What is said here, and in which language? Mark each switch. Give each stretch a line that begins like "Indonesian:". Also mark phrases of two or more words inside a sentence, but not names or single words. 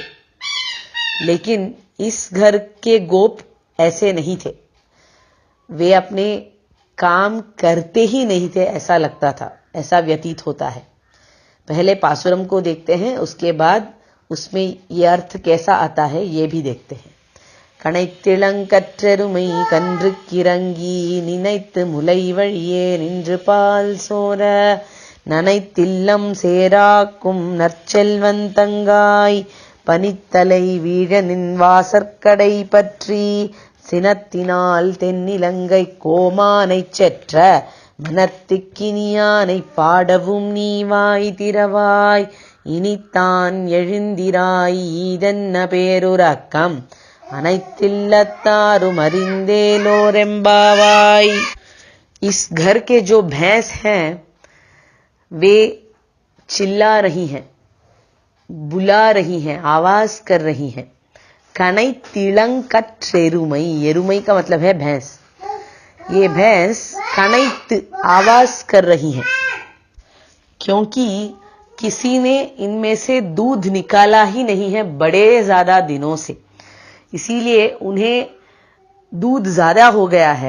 Hindi: लेकिन इस घर के गोप ऐसे नहीं थे, वे अपने काम करते ही नहीं थे, ऐसा लगता था, ऐसा व्यतीत होता है। पहले पासुरम को देखते हैं, उसके बाद उसमें ये अर्थ कैसा आता है ये भी देखते हैं।
Tamil: கனைத்திளங்கற்றருமை கன்றுக்கிறங்கி நினைத்து முலை வழியே நின்று பால் சோர நனைத்தில்லம் சேராக்கும் நற்செல்வன் தங்காய் பனித்தலை வீழ நின் வாசற்கடை பற்றி சினத்தினால் தென்னிலங்கை கோமானைச் செற்ற மனத்துக்கினியானைப் பாடவும் நீ வாய் திறவாய் இனித்தான் எழுந்திராய் ஈதென்ன பேருறக்கம் அனைத்தில்லத்தாரும் அறிந்தேலோரெம்பாவாய்।
Hindi: इस घर के जो भैंस हैं वे चिल्ला रही हैं, बुला रही हैं, आवाज कर रही हैं।
Tamil: கனைத்திளங் கற்றெருமை,
Hindi: एरुमई का मतलब है भैंस। ये भैंस कनैत आवाज कर रही हैं क्योंकि किसी ने इनमें से दूध निकाला ही नहीं है बड़े ज्यादा दिनों से, इसीलिए उन्हें दूध ज्यादा हो गया है।